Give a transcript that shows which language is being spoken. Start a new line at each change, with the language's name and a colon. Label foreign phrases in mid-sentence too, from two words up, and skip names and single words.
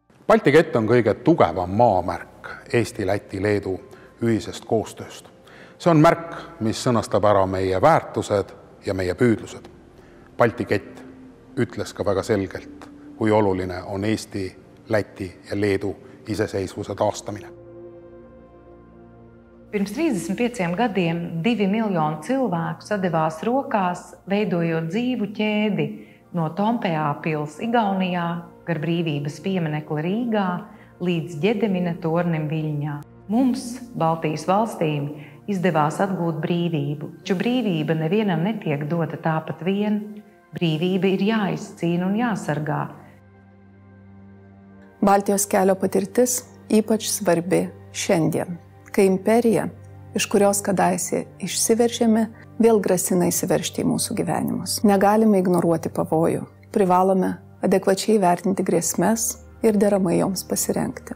Estonian: Balti kett on kõige tugevam maamärk Eesti, Läti, Leedu ühisest koostööst. See on märk, mis sõnastab ära meie väärtused ja meie püüdlused. Balti kett ütles ka väga selgelt, kui oluline on Eesti, Läti ja Leedu iseseisvuse taastamine.
Latvian: Pirms 35 gadiem 2 miljoni cilvēku sadevās rokās, veidojot dzīvu ķēdi no Tompeā pils Igaunijā, gar brīvības pieminekli Rīgā, līdz Ģedemina tornim Viļņā. Mums, Baltijas valstīm, izdevās atgūt brīvību, taču brīvība nevienam netiek dota tāpat vien. Brīvība ir jāizcīna un jāsargā.
Lithuanian: Baltijos kelio patirtis ypač svarbi šiandien, kai imperija, iš kurios kadaise išsiveržėme, vėl grasina įsiveržti į mūsų gyvenimus. Negalime ignoruoti pavojų, privalome adekvačiai vertinti grėsmes ir deramai joms pasirengti.